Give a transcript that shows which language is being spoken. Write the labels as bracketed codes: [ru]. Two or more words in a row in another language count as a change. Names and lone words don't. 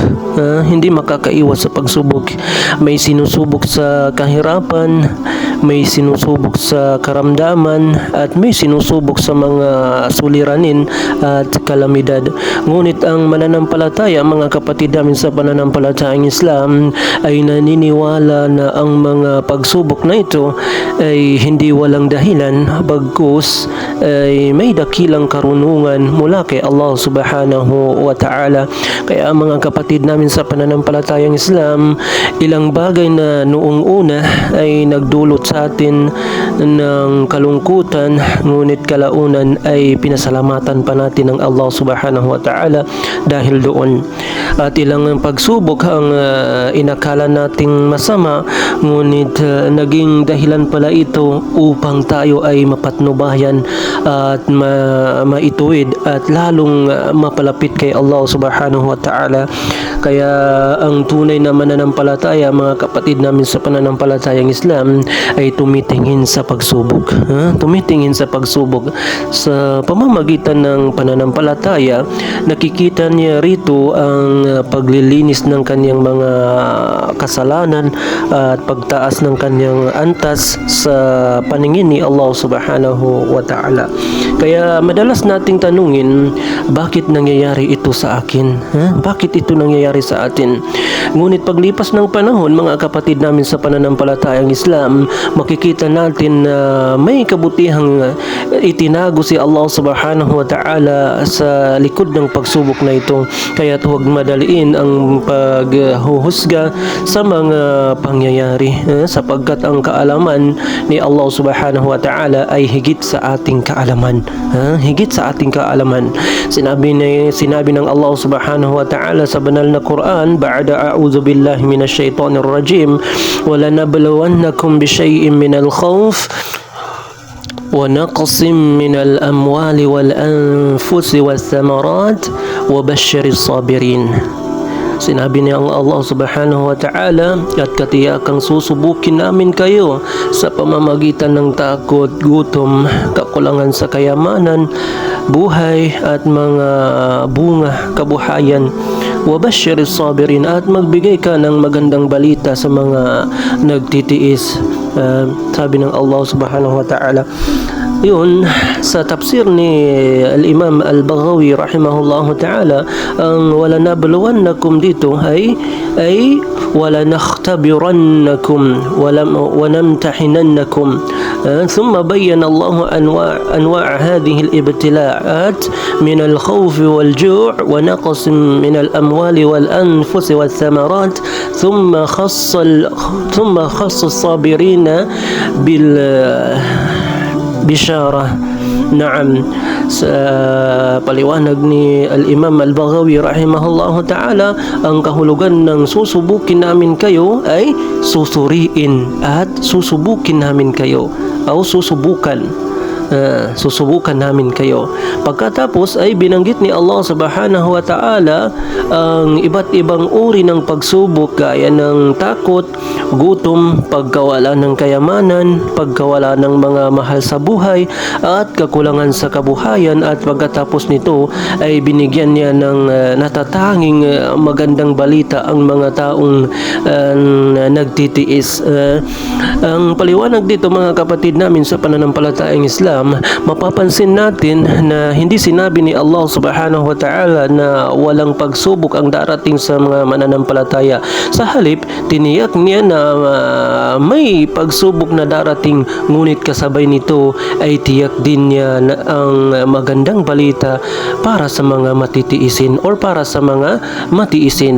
[tl] Hindi makakaiwas sa pagsubok. May sinusubok sa kahirapan, may sinusubok sa karamdaman, at may sinusubok sa mga suliranin at kalamidad. Ngunit ang mananampalataya, mga kapatid namin sa pananampalatayang Islam, ay naniniwala na ang mga pagsubok na ito ay hindi walang dahilan, bagkus ay may dakilang karunungan mula kay Allah [ar] سبحانه وتعالى. [tl] Kaya mga kapatid namin sa pananampalatayang Islam, ilang bagay na noong una ay nagdulot sa atin ng kalungkutan, ngunit kalaunan ay pinasalamatan pa natin ng Allah [ar] سبحانه وتعالى [tl] dahil doon. At ilang pagsubok ang inakala nating masama, ngunit naging dahilan pala ito upang tayo ay mapatnubayan at maituwid at lalong mapalapit kay Allah [ar] سبحانه وتعالى. [tl] Kaya ang tunay na mananampalataya, mga kapatid namin sa pananampalatayang Islam, ay tumitingin sa pagsubok. Tumitingin sa pagsubok. Sa pamamagitan ng pananampalataya, nakikita niya rito ang paglilinis ng kanyang mga kasalanan at pagtaas ng kanyang antas sa paningin ni Allah [ar] سبحانه وتعالى. [tl] Kaya madalas nating tanungin, bakit nangyayari ito sa akin? Bakit ito nangyayari sa atin? Ngunit paglipas ng panahon, mga kapatid namin sa pananampalatayang Islam, makikita natin na may kabutihang itinago si Allah [ar] سبحانه وتعالى [tl] sa likod ng pagsubok na ito. Kaya huwag madaliin ang paghuhusga sa mga pangyayari, sapagkat ang kaalaman ni Allah [ar] سبحانه وتعالى [tl] ay higit sa ating kaalaman. Higit sa ating kaalaman. Sinabi ng Allah subhanahu wa ta'ala sa banal na Quran, [ar] بعد أعوذ بالله من الشيطان الرجيم, ولنبلونكم بشيء من الخوف ونقص من الأموال والأنفس والثمرات وبشر الصابرين. [tl] Sinabi niya ang Allah [ar] سبحانه وتعالى, [tl] at katiyakang susubukin namin kayo sa pamamagitan ng takot, gutom, kakulangan sa kayamanan, buhay at mga bunga kabuhayan. [ar] وبشر الصابرين, [tl] at magbigay ka ng magandang balita sa mga nagtitiis. Sabi ng Allah [ar] سبحانه وتعالى. [tl] Yun, sa tafsir ni al-Imam al-Baghawi [ar] رحمه الله تعالى, ang ولنبلونكم [tl] dito ay [ar] ولنختبرنكم ونمتحننكم. ثم بين الله أنواع هذه الابتلاءات من الخوف والجوع ونقص من الأموال والأنفس والثمرات ثم خص الصابرين بالبشارة. [tl] Naam, sa paliwanag ni al-Imam al-Baghawi [ar] رحمه الله تعالى, [tl] ang kahulugan ng susubukin namin kayo ay susuriin at susubukin namin kayo o susubukan namin kayo. Pagkatapos ay binanggit ni Allah [ar] سبحانه وتعالى [tl] ang iba't ibang uri ng pagsubok, gaya ng takot, gutom, pagkawala ng kayamanan, pagkawala ng mga mahal sa buhay, at kakulangan sa kabuhayan. At pagkatapos nito ay binigyan niya ng natatanging magandang balita ang mga taong nagtitiis. Ang paliwanag dito, mga kapatid namin sa pananampalatayang Islam, Islam, mapapansin natin na hindi sinabi ni Allah [ar] سبحانه وتعالى [tl] na walang pagsubok ang darating sa mga mananampalataya. Sa halip, tiniyak niya na may pagsubok na darating, ngunit kasabay nito ay tiyak din niya na ang magandang balita para sa mga matitiisin or para sa mga matiisin.